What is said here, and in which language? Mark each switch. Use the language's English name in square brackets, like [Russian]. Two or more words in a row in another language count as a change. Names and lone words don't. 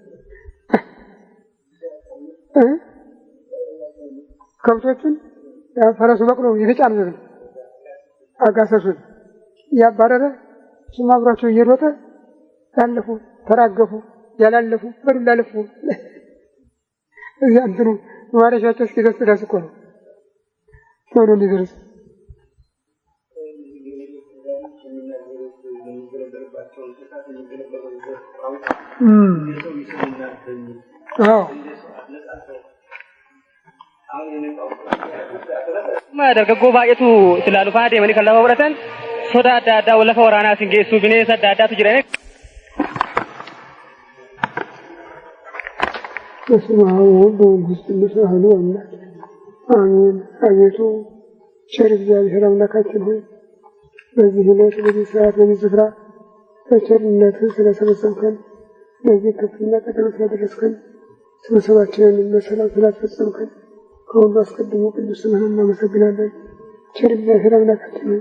[Amharic] ከብቶቹን ፈረሱ በቅሎ የተጫነ ነው አጋሰሱን ያባረረ እሱም አብሯቸው እየሮጠ ያለፉ ተራገፉ፣ ያላለፉ በዱላ ለፉ። እዚያ እንትኑ ማረሻቸው እስኪደርስ ድረስ እኮ ነው ቶሎ እንዲደርስ [Oromo] dargaggoo baay'eetu silaa lufaa deemanii kan lafa godhatan soda adda addaa lafa waraanaa siin geessu bineensa adda addaatu jiran. [Amharic] በስመ አብ ወወልድ ወመንፈስ ቅዱስ አሐዱ አምላክ አሜን። አቤቱ ቸር እግዚአብሔር አምላካችን ሆይ በዚህ ዕለት በዚህ ሰዓት በዚህ ስፍራ በቸርነትህ ስለሰበሰብከን ለዚህ ከፍተኛ ቀጠሮ ስላደረስከን ስብሰባችንን በሰላም ስላስፈጸምከን ከሁሉ አስቀድሞ ቅዱስ ስምህን እናመሰግናለን። ቸር እግዚአብሔር አምላካችን ሆይ